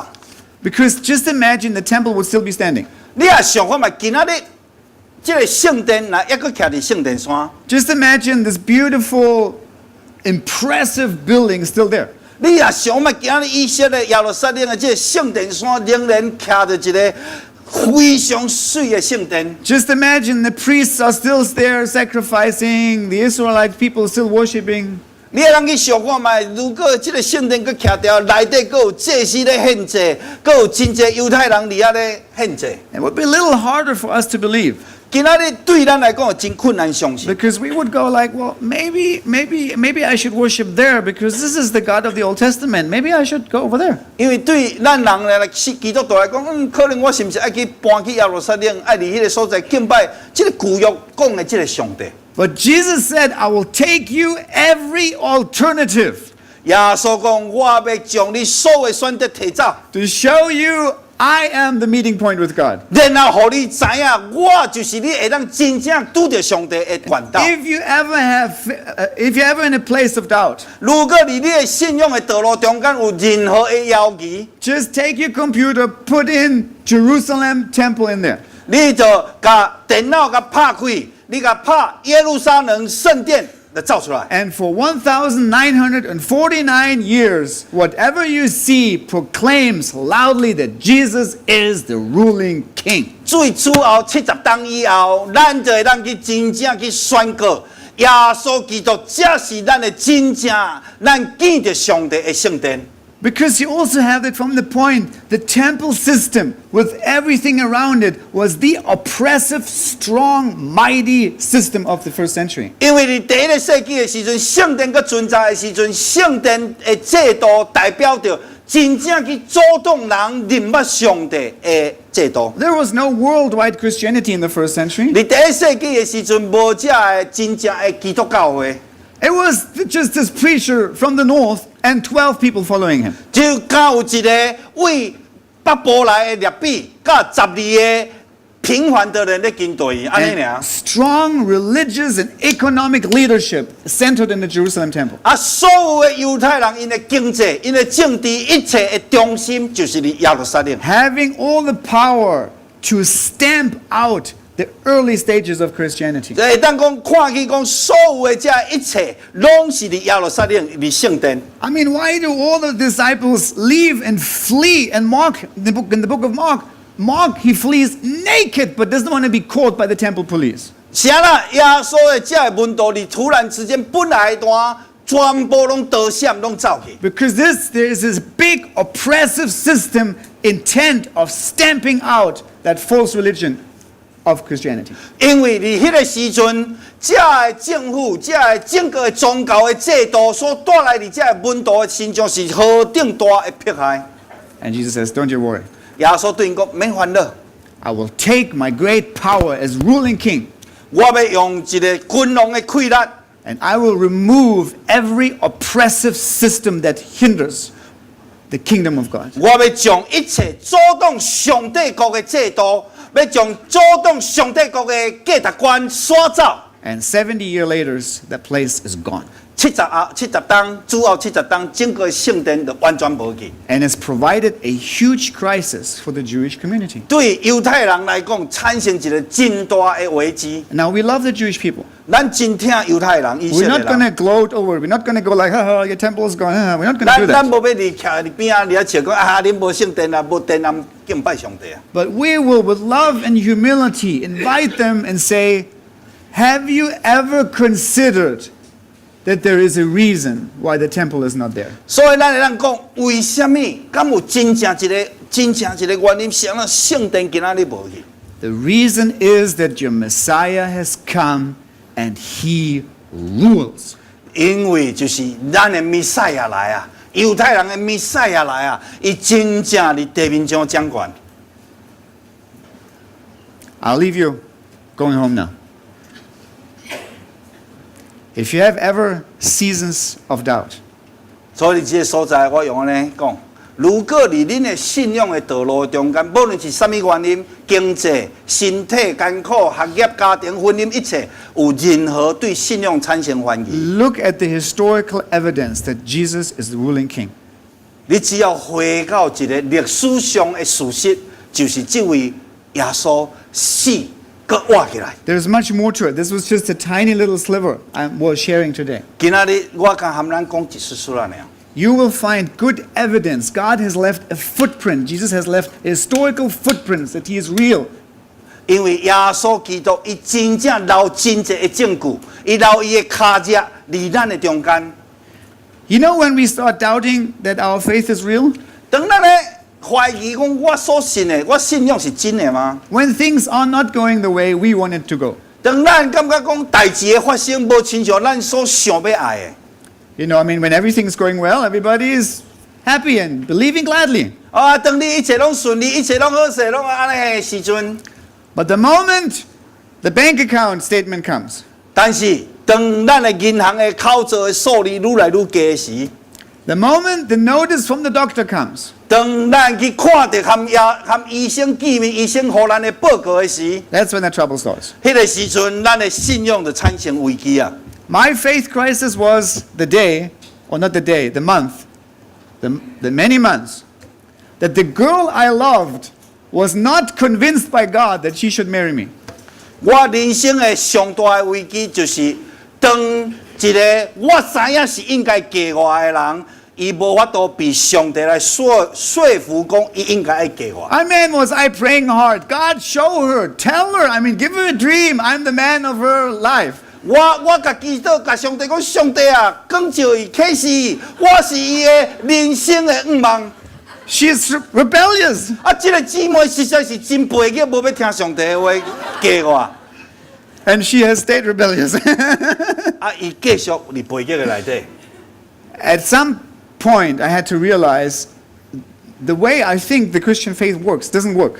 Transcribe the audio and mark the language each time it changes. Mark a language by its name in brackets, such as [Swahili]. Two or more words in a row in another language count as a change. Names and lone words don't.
[English] Because just imagine the temple would still be standing. [Min Nan Chinese] 你也想看嘛，今仔日这个圣殿呐，抑搁徛伫圣殿山。 [English] Just imagine this beautiful, impressive building still there. [Min Nan Chinese] 你也想嘛，今仔日以色列耶路撒冷的这个圣殿山仍然徛着一个非常水的圣殿。 [English] Just imagine the priests are still there sacrificing, the Israelite people still worshiping. [Min Nan Chinese] 你会当去想看嘛，如果这个圣殿搁徛掉，内底搁有祭司咧献祭，搁有真济犹太人伫遐咧献祭。 [English] It would be a little harder for us to believe. [Min Nan Chinese] 今仔日对咱来讲真困难相信。 [English] Because we would go like, well, maybe I should worship there because this is the God of the Old Testament. Maybe I should go over there. [Min Nan Chinese] 因为对咱人来基督徒来讲，可能我是不是爱去搬去耶路撒冷，爱伫迄个所在敬拜这个旧约讲的这个上帝。 [English] But Jesus said, I will take you every alternative [Min Nan Chinese] 耶稣讲，我要将你所有的选择提走， [English] to show you I am the meeting point with God. [Min Nan Chinese] 然后互你知影，我就是你会当真正拄着上帝的管道。 [English] If you're ever in a place of doubt, [Min Nan Chinese] 如果你的信仰的道路中间有任何的犹豫， [English] just take your computer, put in Jerusalem temple in there. [Min Nan Chinese] 你就把电脑给拍开，你给拍耶路撒冷圣殿就照出来。 [English] And for 1,949 years, whatever you see proclaims loudly that Jesus is the ruling king. [Min Nan Chinese] 最主后70当以后，咱就会当去真正去宣告，耶稣基督这是咱的真正，咱见着上帝的圣殿。 [English] Because you also have it from the point, the temple system with everything around it was the oppressive, strong, mighty system of the first century. [Min Nan Chinese] 因为你第一个世纪的时阵，圣殿搁存在的时阵，圣殿的制度代表着真正去阻挡人认捌上帝的制度。 [English] There was no worldwide Christianity in the first century. [Min Nan Chinese] 你第一世纪的时阵，无这个真正的基督教会。 [English] It was just this preacher from the north and 12 people following him. [Min Nan Chinese] 就刚有一个为北部来的列比，甲12个平凡的人咧跟随伊，安尼 [English] And [Min Nan Chinese] 尔。 [English] strong religious and economic leadership centered in the Jerusalem temple. [Min Nan Chinese] 啊，所有的犹太人，因的经济、因的政治，一切的中心就是伫耶路撒冷。 [English] Having all the power to stamp out the early stages of Christianity. [Min Nan Chinese] 所以当讲看去讲，所有的这一切，拢是伫耶路撒冷，伫圣殿。 [English] I mean, why do all the disciples leave and flee? And Mark, in the book of Mark, he flees naked, but doesn't want to be caught by the temple police. [Min Nan Chinese] 啥啦？耶稣的这个门徒，你突然之间本来的段，全部拢逃闪，拢走去。 [English] Because there is this big oppressive system intent of stamping out that false religion of Christianity. [Min Nan Chinese] 因为你迄个时阵，这个政府、这个整个宗教的制度所带来的这个门徒的心中是何等大的迫害。 [English] And Jesus says, don't you worry. [Min Nan Chinese] 耶稣对因讲：免烦恼， [English] I will take my great power as ruling king, [Min Nan Chinese] 我要用一个君王的气力， [English] and I will remove every oppressive system that hinders the kingdom of God. [Min Nan Chinese] 我要将一切阻挡上帝国的制度，要将阻挡上帝国的价值观刷走。 [English] And 70 years later, that place is gone. [Min Nan Chinese] 70 当主后70当，整个圣殿就完全无去。 [English] And it's provided a huge crisis for the Jewish community. [Min Nan Chinese] 对犹太人来讲，产生一个真大的危机。 [English] Now, we love the Jewish people. [Min Nan Chinese] 咱真听犹太人、以色 [English] We're [Min Nan Chinese] 列 [English] not going [Min Nan Chinese] 人。 [English] to gloat over it. We're not going to go like, ha, your temple is gone. We're not going to do [Min Nan Chinese] 咱 [English] that. [Min Nan Chinese] 无要离徛伫边啊，你啊笑讲啊，恁无圣殿啊，无殿啊，敬拜上帝啊。 [English] But we will, with love and humility, invite them and say, have you ever considered that there is a reason why the temple is not there? [Min Nan Chinese] 所以咱会当讲，为什么？敢有真正一个原因，是让圣殿今仔日无去？ [English] The reason is that your Messiah has come and he rules. [Min Nan Chinese] 因为就是咱的弥赛亚来啊，犹太人的弥赛亚来啊，伊真正伫地面上掌权。 [English] I'll leave you going home now. If you have ever seasons of doubt, [Min Nan Chinese] 所以这个所在，我用安尼讲， 如果伫恁的信仰的道路中间，无论是什么原因，经济、身体艰苦、学业、家庭、婚姻，一切有任何对信仰产生怀疑， [English] Look at the historical evidence that Jesus is the ruling king. [Min Nan Chinese] 你只要回到一个历史上的事实，就是这位耶稣死，佮活起来。 [English] There's much more to it. This was just a tiny little sliver I was sharing today. [Min Nan Chinese] 今仔日我甲含咱讲一丝啦，尔。 [English] You will find good evidence. God has left a footprint. Jesus has left historical footprints that he is real. [Min Nan Chinese] 因为耶稣基督，伊真正留真济的证据，伊留伊的脚迹伫咱的中间。 [English] You know when we start doubting that our faith is real? [Min Nan Chinese] 当咱咧怀疑讲我所信的，我信仰是真的吗？ [English] When things are not going the way we want it to go. [Min Nan Chinese] 当咱感觉讲代志的发生无亲像咱所想要爱的。 [English] You know, I mean, when everything's going well, everybody is happy and believing gladly. [Min Nan Chinese] 啊，当你一切拢顺利，一切拢好势，拢安尼的时阵， [English] But the moment the bank account statement comes, [Min Nan Chinese] 但是当咱的银行的口座的数字愈来愈低时， [English] the moment the notice from the doctor comes, [Min Nan Chinese] 当咱去看到含医生见面、医生互咱的报告的时， [English] that's when the trouble starts. [Min Nan Chinese] 迄个时阵，咱的信仰就产生危机啊！ [English] My faith crisis was the day, or not the day, the month, the many months, that the girl I loved was not convinced by God that she should marry me. [Min Nan Chinese] 我人生的上大的危机就是，当一个我知影是应该嫁我的人，伊无法度被上帝来说服讲，伊应该爱嫁我。 [English] I mean, was I praying hard? God, show her, tell her, I mean, give her a dream. I'm the man of her life. [Min Nan Chinese] 我甲祈祷，甲上帝讲，上帝啊，讲照伊启示伊，我是伊的人生的愿望。 [English] She is rebellious. [Min Nan Chinese] 啊，这个姊妹实在是真背逆，无要听上帝的话，嫁我。 [English] And she has stayed rebellious. [Min Nan Chinese] 啊，伊继续伫背逆的内底。 [English] At some point, I had to realize the way I think the Christian faith works doesn't work.